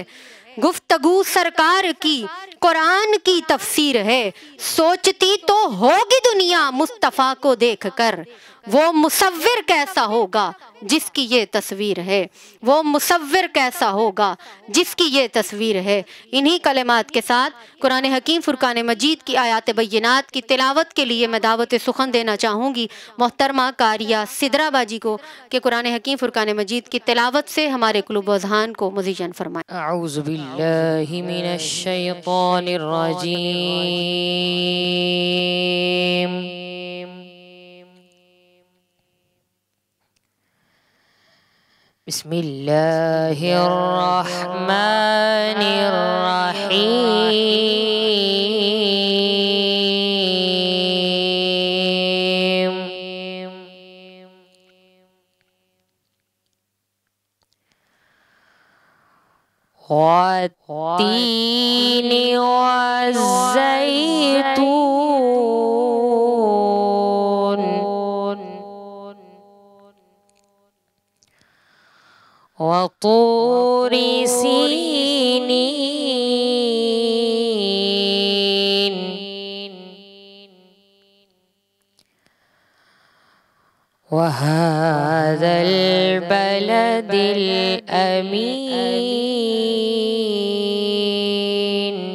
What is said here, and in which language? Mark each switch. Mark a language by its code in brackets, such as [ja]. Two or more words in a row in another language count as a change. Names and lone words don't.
[ur] گفتگو سرکار کی قرآن کی تفسیر ہے، سوچتی تو ہوگی دنیا مصطفیٰ کو دیکھ کر، وہ مصور کیسا ہوگا جس کی یہ تصویر ہے، وہ مصور کیسا ہوگا جس کی یہ تصویر ہے. انہی کلمات کے ساتھ قرآن حکیم فرقان مجید کی آیات بینات کی تلاوت کے لیے میں دعوت سخن دینا چاہوں گی محترمہ قاریہ سدرہ باجی کو کہ قرآن حکیم فرقان مجید کی تلاوت سے ہمارے قلوب و اذہان کو مزین فرمائیں. [ar] أعوذ بالله من الشيطان الرجيم. بسم الله الرحمن الرحيم. والتين والزيتون وطور سينين وهذا البلد الأمين.